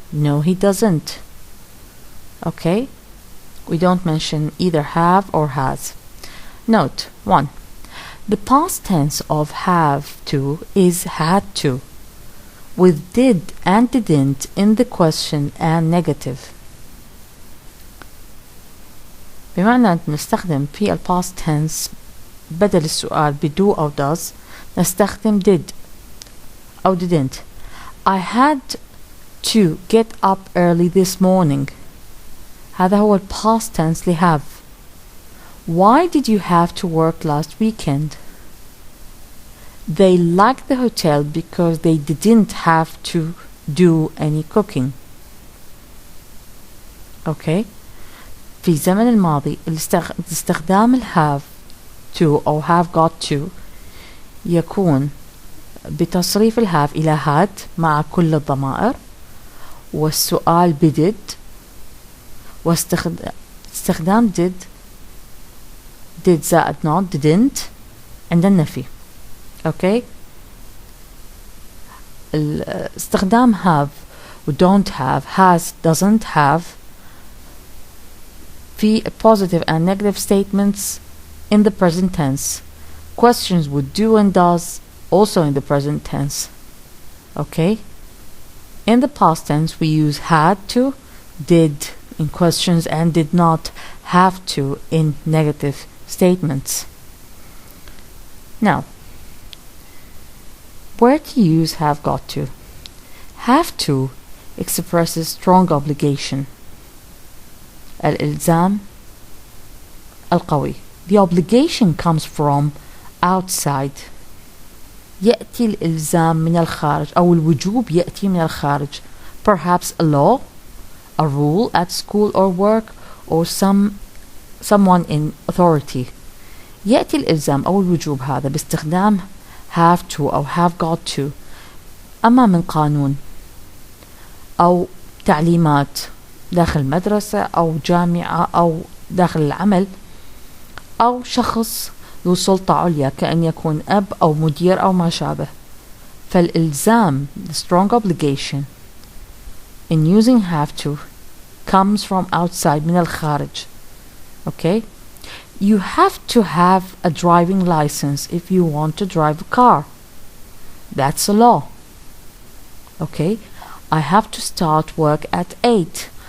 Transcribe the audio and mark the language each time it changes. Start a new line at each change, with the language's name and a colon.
English: No, he doesn't. Okay? We don't mention either have or has. Note 1. The past tense of have to is had to, with did and didn't in the question and negative.
Arabic: بمعنى أن نستخدم في ال
English: past tense
Arabic: بدل السؤال بدو أو does نستخدم
English: did
Arabic: أو
English: didn't. I had to get up early this morning.
Arabic: هذا هو ال
English: past tense
Arabic: لهave.
English: Why did you have to work last weekend? They liked the hotel because they didn't have to do any cooking. Okay?
Arabic: في زمن الماضي استخدام الهاف
English: to
Arabic: أو
English: have got to
Arabic: يكون بتصريف الهاف إلى had مع كل الضمائر، والسؤال بدid، واستخدام did زائد not didn't عند النفي.
English: okay.
Arabic: استخدام
English: have
Arabic: و
English: don't have has doesn't have
Arabic: في
English: positive and negative statements in the present tense. Questions with do and does also in the present tense. Okay? In the past tense, we use had to, did in questions, and did not have to in negative statements. Now, where to use have got to? Have to expresses strong obligation.
Arabic: الإلزام القوي.
English: The obligation comes from outside.
Arabic: يأتي الإلزام من الخارج أو الوجوب يأتي من الخارج.
English: Perhaps a law, a rule at school or work, or someone in authority.
Arabic: يأتي الإلزام أو الوجوب هذا باستخدام
English: have to
Arabic: أو
English: have got to.
Arabic: أما من قانون أو تعليمات داخل مدرسة أو جامعة أو داخل العمل، أو شخص ذو سلطة عليا كأن يكون أب أو مدير أو ما شابه. فالإلزام,
English: the strong obligation in using have to, comes from outside
Arabic: من الخارج.
English: Okay? You have to have a driving license if you want to drive a car. That's a law. Okay? I have to start work at 8.